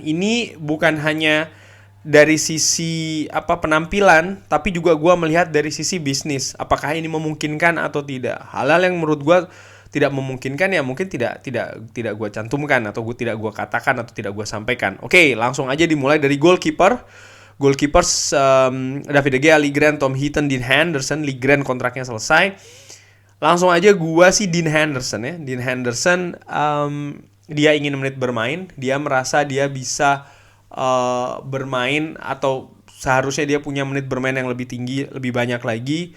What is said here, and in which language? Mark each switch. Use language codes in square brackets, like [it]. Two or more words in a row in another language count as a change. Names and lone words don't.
[id] Ini bukan hanya dari sisi penampilan, tapi juga gue melihat dari sisi bisnis. Apakah ini memungkinkan atau tidak? Hal-hal yang menurut gue tidak memungkinkan ya mungkin tidak gue cantumkan atau tidak gue katakan atau tidak gue sampaikan. Oke, langsung aja dimulai dari Goalkeepers David De Gea, Lindgren, Tom Heaton, Dean Henderson. Lindgren kontraknya selesai. Langsung aja gua sih Dean Henderson ya. Dean Henderson dia ingin menit bermain, dia merasa dia bisa bermain atau seharusnya dia punya menit bermain yang lebih tinggi, lebih banyak lagi.